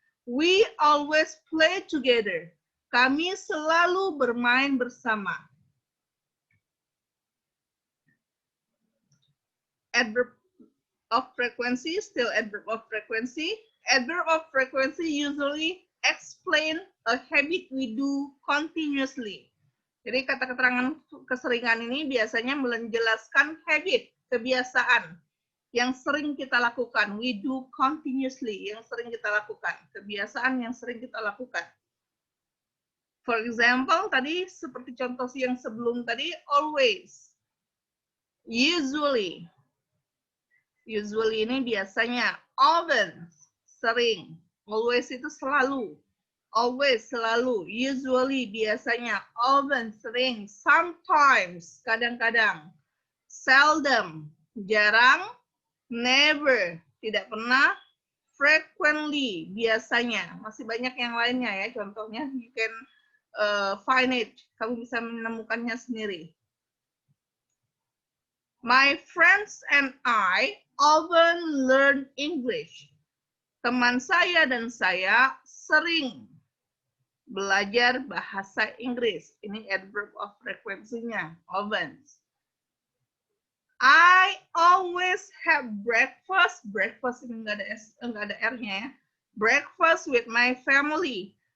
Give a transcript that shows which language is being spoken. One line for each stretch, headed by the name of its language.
English: We always play together.
Indonesian: Kami selalu bermain bersama.
English: Adverb of frequency, still adverb of frequency. Adverb of frequency usually explain a habit we do continuously.
Indonesian: Jadi kata keterangan keseringan ini biasanya menjelaskan habit, kebiasaan yang sering kita lakukan.
English: We do continuously,
Indonesian: yang sering kita lakukan. Kebiasaan yang sering kita lakukan.
English: For example,
Indonesian: tadi seperti contoh yang sebelum tadi, always. Usually. Usually ini biasanya. Often, sering. Always itu selalu. Always, selalu. Usually, biasanya. Often, sering. Sometimes, kadang-kadang. Seldom, jarang. Never, tidak pernah. Frequently, biasanya. Masih banyak yang lainnya ya.
English: Contohnya, you can find it.
Indonesian: Kamu bisa menemukannya sendiri.
English: My friends and I often learn English.
Indonesian: Teman saya dan saya sering belajar bahasa Inggris.
English: Ini adverb of frequency-nya, often. I always have breakfast.
Indonesian: Breakfast ini enggak ada R-nya ya.
English: Breakfast with my family.